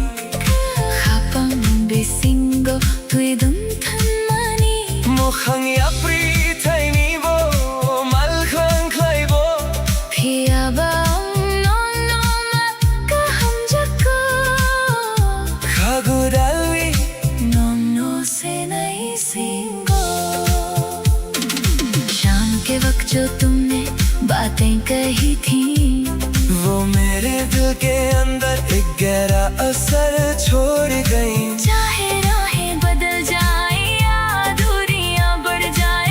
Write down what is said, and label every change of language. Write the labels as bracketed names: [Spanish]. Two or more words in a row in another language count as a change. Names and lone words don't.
[Kok Borok] khapang bisingo tui dum than mani Mokhang yapri thai ni bo mal khang khai bo phia ba no ma ka ham jako Khagu dalwi no से नहीं सींगो [Hindi] शाम के वक्त जो तुमने बातें कही थी वो मेरे दिल के अंदर एक गहरा असर छोड़ गई चाहे राहें बदल जाए या दूरियां बढ़ जाए